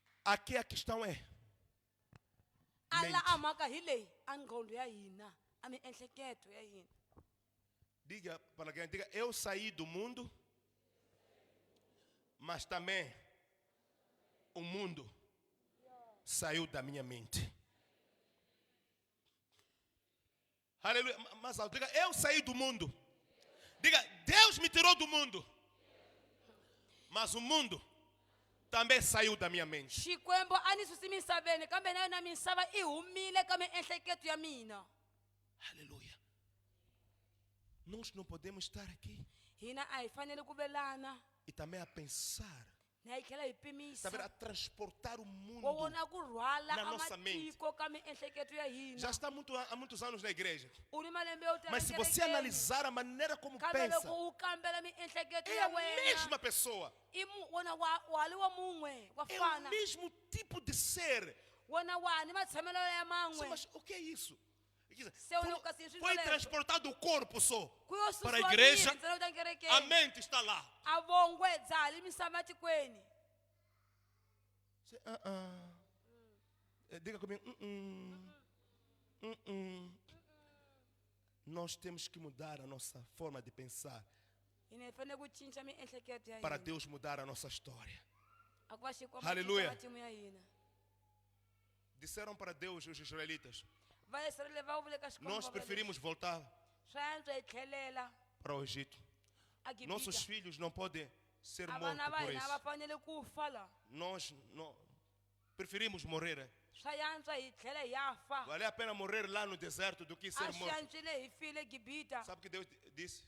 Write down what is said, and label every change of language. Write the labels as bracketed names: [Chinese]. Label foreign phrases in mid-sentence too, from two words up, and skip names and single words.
[Portuguese] Aqui a questão é, [Tsonga] ala [Portuguese] mente. [Tsonga] a mhaka hi leyi a nqondo ya hina a miehleketo ya hina. [Portuguese] Diga para alguém, diga, eu saí do mundo, mas também o mundo saiu da minha mente. Aleluia. Mas diga, eu saí do mundo. Diga, Deus me tirou do mundo, mas o mundo também saiu da minha mente. [Tsonga] Xikwembu a ni susi misaveni kambe na yona misava i humile ka miehleketo ya mina. [Portuguese] Aleluia. Nós não podemos estar aqui [Tsonga] Hina a hi fanele ku velana [Portuguese] e também a pensar, [Tsonga] na hi tlhela hi pimisa [Portuguese] saber, a transportar o [Tsonga] wo [Portuguese] mundo. [Tsonga] vona ku rhwala [Portuguese] na nossa mente. [Tsonga] amatiko ka miehleketo ya [Portuguese] Já [Tsonga] hina. [Portuguese] está há muitos anos na igreja. [Tsonga] U ni malembe yo tala [Portuguese] Mas se você [Tsonga] kerekeni. [Portuguese] analisar a maneira como [Tsonga] Kambe [Portuguese] pensa, [Tsonga] loko u kambela miehleketo [Portuguese] é [Tsonga] ya [Portuguese] a [Tsonga] wena [Portuguese] mesma pessoa. [Tsonga] wona wali wa mun'we wa [Portuguese] É o [Tsonga] fana [Portuguese] mesmo tipo de ser. [Tsonga] wona wani matshamelo ya man'we. [Portuguese] Mas o que é isso? Quer dizer, Se eu não consigo foi entender. transportado o corpo só [Tsonga] Kuyo [Portuguese] para a [Tsonga] susiwa [Portuguese] igreja. [Tsonga] miri ntsena u ta kerekeni. [Portuguese] A mente está lá. [Tsonga] A vongwe dzali misava tikweni. [Portuguese] Diga comigo. Nós temos que mudar a nossa forma de pensar [Tsonga] Hina hi fanele ku cinca miehleketo ya [Portuguese] para [Tsonga] hina. [Portuguese] Deus mudar a nossa história. [Tsonga] A ku va Xikwembu [Portuguese] Hallelujah. [Tsonga] cinca matimu ya hina. [Portuguese] Disseram para Deus os israelitas: [Tsonga] Va Israyele va vule ka Xikwembu [Portuguese] nós [Tsonga] va vula [Portuguese] preferimos voltar [Tsonga] leswi. Swa antswa hi tlhelela [Portuguese] para o Egito. [Tsonga] a [Portuguese] Nossos [Tsonga] Gibita. [Portuguese] filhos não podem ser [Tsonga] A [Portuguese] mortos [Tsonga] vana va [Portuguese] por [Tsonga] hina va [Portuguese] isso. [Tsonga] fanele ku fa la. [Portuguese] Nós não, preferimos morrer. [Tsonga] Swa antswa hi tlhela hi ya fa. [Portuguese] Vale a pena morrer lá no deserto do que [Tsonga] A [Portuguese] ser [Tsonga] swi [Portuguese] morto. [Tsonga] antswile hi file Gibita. [Portuguese] Sabe o que Deus disse?